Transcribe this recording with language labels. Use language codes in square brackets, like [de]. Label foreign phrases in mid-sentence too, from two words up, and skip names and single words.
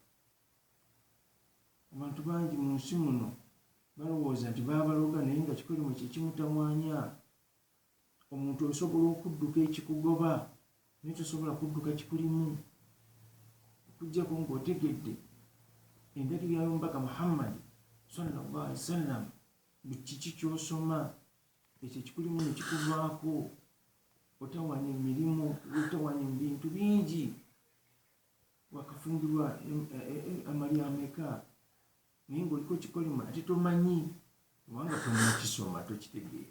[lg] Abantu bangi mu nsi muno balowooza nti baabaloga naye nga kikolimo kye kimutamwanya. Omuntu osobola okudduka ekikugoba naye tosobola kudduka kikulimu, okuggyako ng'otegedde endagiriro y'omubaka Muhammad [ar] صلى الله عليه وسلم, [lg] kiki ky'osoma ekyo ekikulimu ne kikuvaako, otawaanya emirimu, otawaanya mu bintu bingi. Wakafumbirwa amali ameka naye ng'oliko kikolimo ate tomanyi, kubanga tonakisoma tokitegeera.